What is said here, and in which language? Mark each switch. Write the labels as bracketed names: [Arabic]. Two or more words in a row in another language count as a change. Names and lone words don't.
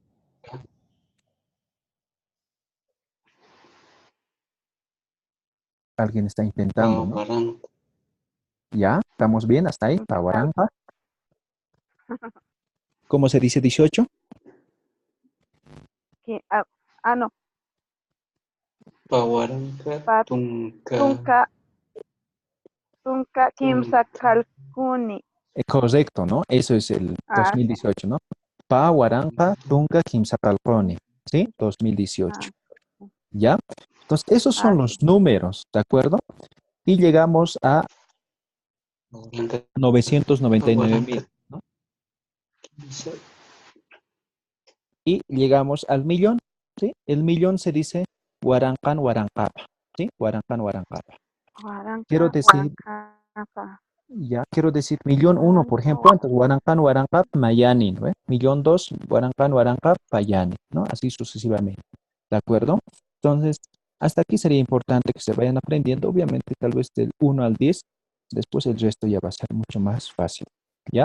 [Spanish] Alguien está intentando, ¿no? Pawaranca. ¿Ya? ¿Estamos bien hasta ahí? Pawaranca. ¿Cómo se dice 18? No. [Aymara] Pawaranca. Tunka. [Spanish] Tunka Tunka. [Aymara] kimsa kalkuni. [Spanish] Correcto, ¿no? Eso es el Ah, 2018, ¿no? [Aymara] Pawaranca, Tunka, Kimsapalconi. [Spanish] ¿Sí? 2018. ¿Ya? Entonces, esos son sí. los números, ¿de acuerdo? Y llegamos a Pawaranca. 999,000, Pawaranca. ¿no? Y llegamos al millón, ¿sí? El millón se dice [Aymara] Huarancan, Huarancapa, [Spanish] ¿sí? [Aymara] Huarancan, Huarancapa. [Spanish] Quiero decir, ya, quiero decir millón uno, por ejemplo, entonces [Aymara] Huarancan, Huarancap, Mayani, [Spanish] ¿no? Millón dos, [Aymara] Huarancan, Huarancap, Payani, [Spanish] ¿no? Así sucesivamente, ¿de acuerdo? Entonces, hasta aquí sería importante que se vayan aprendiendo, obviamente, tal vez del 1 al 10, después el resto ya va a ser mucho más fácil, ¿ya?